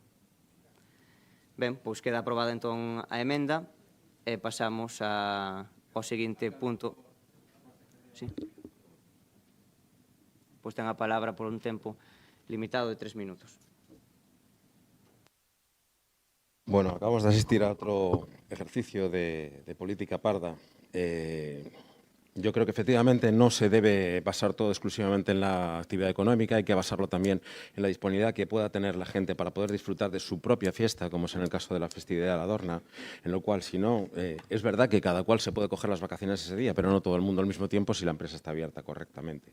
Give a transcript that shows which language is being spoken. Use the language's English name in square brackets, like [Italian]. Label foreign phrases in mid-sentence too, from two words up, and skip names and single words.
[Galician] Ben, pois queda aprobada entón a emenda e pasamos ao seguinte punto. Sí. Pois ten a palabra por un tempo limitado de 3 minutos. [Spanish] Bueno, acabamos de asistir a otro ejercicio de política parda. Yo creo que efectivamente no se debe basar todo exclusivamente en la actividad económica, hay que basarlo también en la disponibilidad que pueda tener la gente para poder disfrutar de su propia fiesta, como es en el caso de la festividad de la Dorna, en lo cual, si no, es verdad que cada cual se puede coger las vacaciones ese día, pero no todo el mundo al mismo tiempo si la empresa está abierta correctamente.